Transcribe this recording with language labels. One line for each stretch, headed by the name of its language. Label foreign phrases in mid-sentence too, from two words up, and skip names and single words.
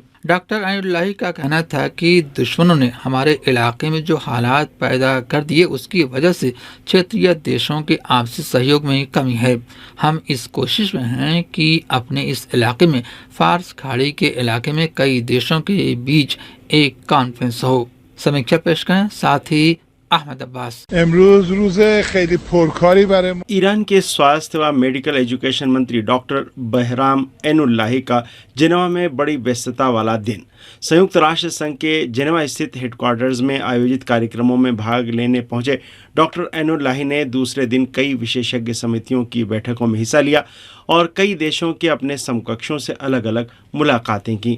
Hindi: डॉक्टर ऐनुल्लाही का कहना था कि दुश्मनों ने हमारे इलाके में जो हालात पैदा कर दिए उसकी वजह से क्षेत्रीय देशों के आपसी सहयोग में कमी है। हम इस कोशिश में हैं कि अपने इस इलाके में फार्स खाड़ी के इलाके में कई देशों के बीच एक कॉन्फ्रेंस हो। समीक्षा पेश करें साथ ही अहमद अब्बास।
Persian: امروز روز خیلی پرکاری برای ما
Hindi: ईरान के स्वास्थ्य व
English: medical education
Hindi: मंत्री डॉक्टर बहराम ऐनुल्लाही का जेनेवा में बड़ी व्यस्तता वाला दिन। संयुक्त राष्ट्र संघ के जेनेवा स्थित हेडक्वार्टर्स में आयोजित कार्यक्रमों में भाग लेने पहुंचे डॉक्टर ऐनुल्लाही ने दूसरे दिन कई विशेषज्ञ समितियों की बैठकों में हिस्सा लिया और कई देशों के अपने समकक्षों से अलग अलग मुलाकातें की।